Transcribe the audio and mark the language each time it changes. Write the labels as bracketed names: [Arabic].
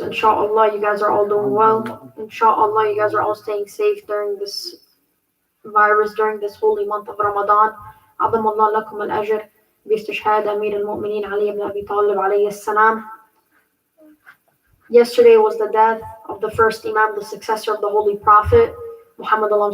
[English] Inshallah, you guys are all doing well. Inshallah, you guys are all staying safe during this virus, during this holy month of Ramadan. [Arabic] عظم الله لكم الأجر باستشهاد أمير المؤمنين علي ibn Abi Talib عليه السلام. [English] Yesterday was the death of the first Imam, the successor of the Holy Prophet, Muhammad.